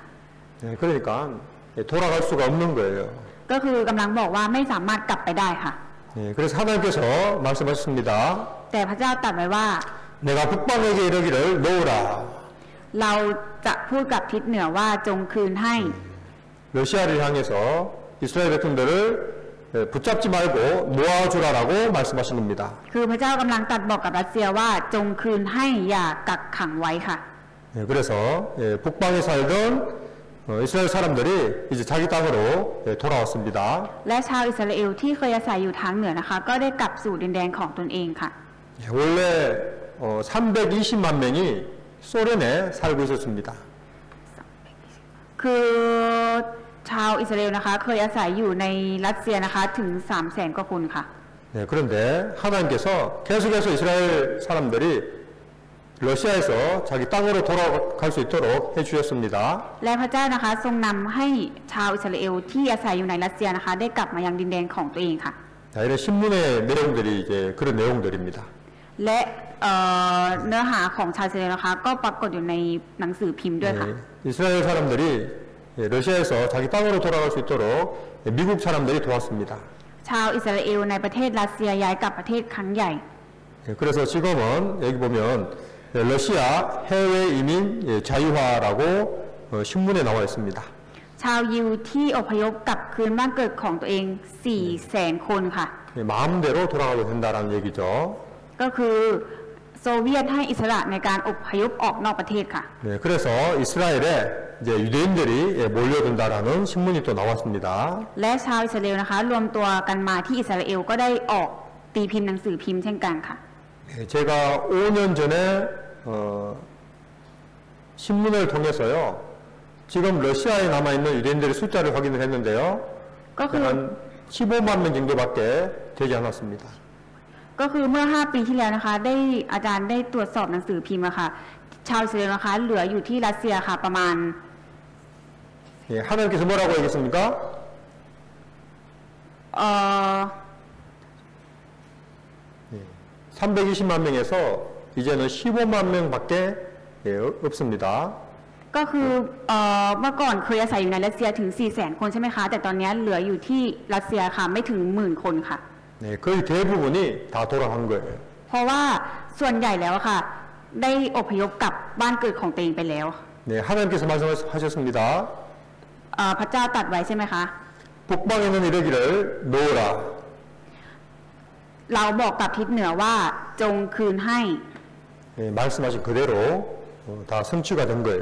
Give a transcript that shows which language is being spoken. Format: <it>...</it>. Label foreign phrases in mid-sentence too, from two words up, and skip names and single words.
<ko>예, 그러니까 돌아갈 수가 없는 거예요.</ko> <th>ก็คือกำลังบอกว่าไม่สามารถกลับไปได้ค่ะ</th> <ko>예, 그래서 하나님께서 말씀하셨습니다.</ko> <th>แต่พระเจ้าตรัสไว้ว่า</th> <ko>내가 북방에게 이르기를 놓으라.</ko> <th>เราจะพูดกับทิศเหนือว่าจงคืนให้</th> <ko>러시아를 향해서 이스라엘 백성들을 붙잡지 말고 놓아주라라고 말씀하신 겁니다.</ko> <th>คือพระเจ้ากำลังตรัสบอกกับรัสเซียว่าจงคืนให้อย่ากักขังไว้ค่ะ</th> <ko>예, 그래서 북방에 살던 이스라엘 사람들이 이제 자기 땅으로 돌아왔습니다.</ko> <th>และชาวอิสราเอลที่เคยอาศัยอยู่ทางเหนือนะคะก็ได้กลับสู่ดินแดนของตนเองค่ะ</th> <ko>예, 원래 320만 명이 소련에 살고 있었습니다.</ko> <th>คือชาวอิสราเอลนะคะเคยอาศัยอยู่ในรัสเซียนะคะถึง 300,000 กว่าคนค่ะ</th> <ko>네, 그런데 하나님께서 계속해서 이스라엘 사람들이 러시아에서 자기 땅으로 돌아갈 수 있도록 해주셨습니다.</ko> <th>และพระเจ้านะคะทรงนำให้ชาวอิสราเอลที่อาศัยอยู่ในรัสเซียนะคะได้กลับมายังดินแดนของตัวเองค่ะ</th> <ko>자, 이런 신문의 내용들이 이제 그런 내용들입니다.</ko> <th>และเนื้อหาของชาวอิสราเอลนะคะก็ปรากฏอยู่ในหนังสือพิมพ์ด้วยค่ะ</th> <ko>네, 이스라엘 사람들이 러시아에서 자기 땅으로 돌아갈 수 있도록 미국 사람들이 도왔습니다.</ko> <th>ชาวอิสราเอลในประเทศรัสเซียย้ายกลับประเทศครั้งใหญ่</th> <ko>그래서 지금은 여기 보면 러시아 해외 이민 자유화라고 신문에 나와 있습니다.</ko> <th>ชาวยิวที่อพยพกลับคืนบ้านเกิดของตัวเอง 400,000 คนค่ะ</th> <ko>마음대로 돌아가도 된다라는 얘기죠.</ko> <th>ก็คือโซเวียตให้อิสระในการอพยพออกนอกประเทศค่ะ</th> <ko>네, 그래서 이스라엘에 이제 유대인들이 몰려든다라는 신문이 또 나왔습니다.</ko> <th>และชาวอิสราเอลนะคะรวมตัวกันมาที่อิสราเอลก็ได้ออกตีพิมพ์หนังสือพิมพ์เช่นกันค่ะ</th> <ko>네, 제가 5년 전에 신문을 통해서요. 지금 러시아에 남아있는 유대인들의 숫자를 확인을 했는데요. 한 15만 명 정도밖에 되지 않았습니다.</ko> <th>ก็คือเมื่อ 5 ปีที่แล้วนะคะได้อาจารย์ได้ตรวจสอบหนังสือพิมพ์อะค่ะชาวอิสราเอลนะคะเหลืออยู่ที่รัสเซียค่ะประมาณ</th> <ko>예, 하나님께서 뭐라고 얘기했습니까? 320만 명에서 이제는 15만 명밖에 없습니다.</ko> <th>ก็คือเมื่อก่อนเคยอาศัยอยู่ในรัสเซียถึง 400,000 คนใช่ไหมคะแต่ตอนนี้เหลืออยู่ที่รัสเซียค่ะไม่ถึง 10,000 คนค่ะ</th> <ko>네, 거의 대부분이 다 돌아간 거예요.</ko> <th>เพราะว่าส่วนใหญ่แล้วอะค่ะ ได้อพยพกลับบ้านเกิดของตัวเองไปแล้ว</th> <ko>네, 하나님께서 말씀하셨습니다.</ko> <th>พระเจ้าตรัสไว้ใช่ไหมคะ</th> <ko>북방에는 이르기를 놓으라.</ko> <th>เราบอกกับทิศเหนือว่าจงคืนให้</th> <ko>네, 말씀하신 그대로 다 성취가 된 거예요.</ko>